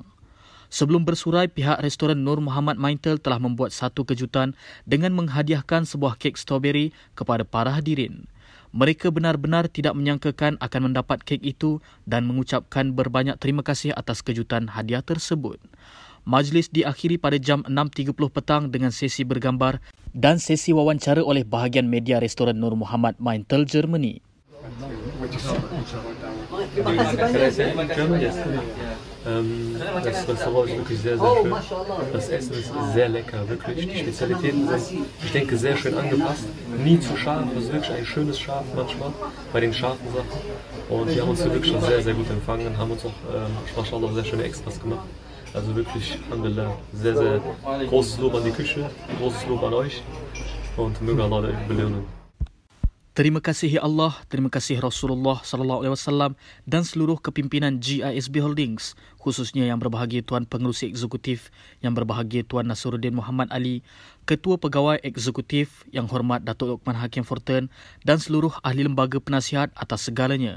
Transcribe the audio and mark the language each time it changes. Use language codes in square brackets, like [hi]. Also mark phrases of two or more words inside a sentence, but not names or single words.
[ms] Sebelum bersurai, pihak restoran Nur Muhammad Maintal telah membuat satu kejutan dengan menghadiahkan sebuah kek strawberry kepada para hadirin. Mereka benar-benar tidak menyangkakan akan mendapat kek itu dan mengucapkan berbanyak terima kasih atas kejutan hadiah tersebut. Majlis diakhiri pada jam 6.30 petang dengan sesi bergambar dan sesi wawancara oleh bahagian media restoran Nur Muhammad Maintal Germany. [de] Das Restaurant ist wirklich sehr, sehr schön. Das Essen ist sehr lecker, wirklich. Die Spezialitäten sind, ich denke, sehr schön angepasst. Nie zu scharf, das ist wirklich ein schönes Scharf manchmal bei den scharfen Sachen. Und die haben uns wirklich schon sehr, sehr gut empfangen, haben uns auch, mashallah, sehr schöne Extras gemacht. Also wirklich, alhamdulillah, sehr, sehr großes Lob an die Küche, großes Lob an euch und möge Allah euch belohnen. [ms] Terima kasih ya Allah, terima kasih Rasulullah SAW dan seluruh kepimpinan GISB Holdings, khususnya yang berbahagia Tuan Pengerusi Eksekutif, yang berbahagia Tuan Nasruddin Muhammad Ali, Ketua Pegawai Eksekutif yang hormat Datuk Luqman Hakim Forten dan seluruh ahli lembaga penasihat atas segalanya.